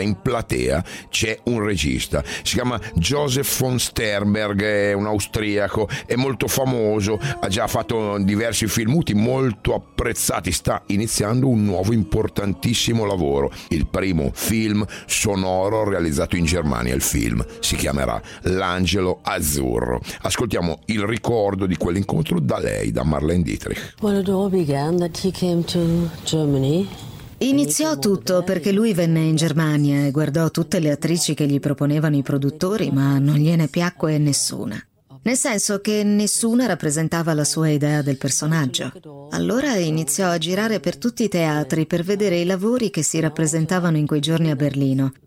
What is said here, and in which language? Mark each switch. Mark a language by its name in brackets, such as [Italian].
[Italian] In platea c'è un regista, si chiama Joseph von Sternberg, è un austriaco, è molto famoso, ha già fatto diversi film muti molto apprezzati, sta iniziando un nuovo importantissimo lavoro, il primo film sonoro realizzato in Germania. Il film si chiamerà L'angelo azzurro. Ascoltiamo il ricordo di quell'incontro da lei, da Marlene Dietrich. [English] Well, it all began that he came to Germany. [Italian] Iniziò tutto perché lui venne in Germania e guardò tutte le attrici che gli proponevano i produttori, ma non gliene piacque nessuna. Nel senso che nessuna rappresentava la sua idea del personaggio. Allora iniziò a girare per tutti i teatri per vedere i lavori che si rappresentavano in quei giorni a Berlino.